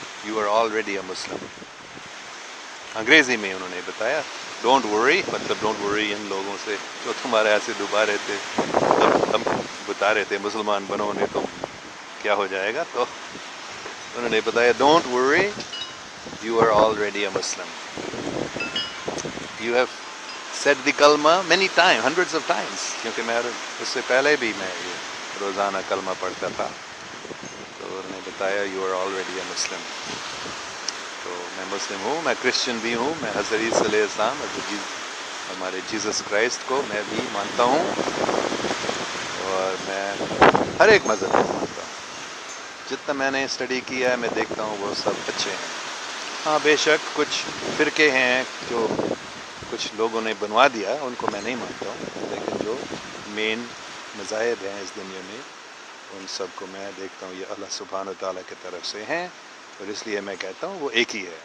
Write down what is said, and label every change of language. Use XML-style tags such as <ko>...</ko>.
<en>You are already a Muslim.</en> <ur>انگریزی میں انہوں نے بتایا</ur> <en>don't worry,</en> <ur>مطلب ڈونٹ وری ان لوگوں سے جو تمہارے ایسے ڈبا رہے تھے، ہم بتا رہے تھے مسلمان بنو نہیں تو کیا ہو جائے گا. تو انہوں نے بتایا</ur> <en>Don't worry you are already a Muslim. You have said the kalma many time hundreds of times.</en> <ur>کیونکہ میں اس سے پہلے بھی میں یہ روزانہ کلمہ پڑھتا تھا. تو انہوں نے بتایا</ur> <en>You are already a Muslim.</en> <ur>تو میں مسلم ہوں. میں کرسچن بھی ہوں. میں حضرت عیسیٰ علیہ السلام ہمارے جیزس کرائسٹ کو میں بھی مانتا ہوں، اور میں ہر ایک مذہب کو مانتا ہوں. جتنا میں نے اسٹڈی کیا ہے میں دیکھتا ہوں وہ سب اچھے ہیں. ہاں بے شک کچھ فرقے ہیں جو کچھ لوگوں نے بنوا دیا ان کو میں نہیں مانتا ہوں، لیکن جو مین مذاہب ہیں اس دنیا میں ان سب کو میں دیکھتا ہوں یہ اللہ سبحانہ و تعالیٰ کی طرف سے ہیں، اور اس لیے میں کہتا ہوں وہ ایک ہی ہے.</ur>